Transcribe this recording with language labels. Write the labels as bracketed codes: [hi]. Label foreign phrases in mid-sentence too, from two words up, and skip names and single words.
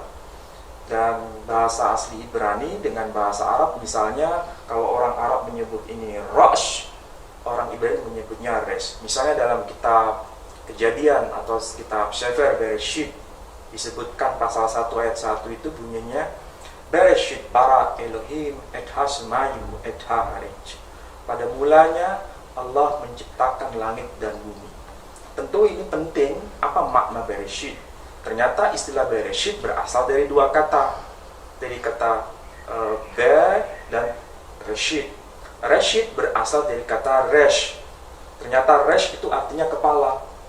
[id] Dan bahasa asli Ibrani dengan bahasa Arab, misalnya kalau orang Arab menyebut ini Rosh, orang Ibrani menyebutnya Resh. Misalnya dalam kitab Kejadian atau kitab Sefer Bereshit, disebutkan pasal 1 ayat 1 itu bunyinya [he] בראשית ברא אלהים את השמים את הארץ. [id] Pada mulanya Allah menciptakan langit dan bumi. Tentu ini penting, apa makna Bereshit? Ternyata istilah Bereshit berasal dari dua kata. Dari kata Ber dan Reshit. Reshit berasal dari kata Resh. Ternyata Resh itu artinya kepala.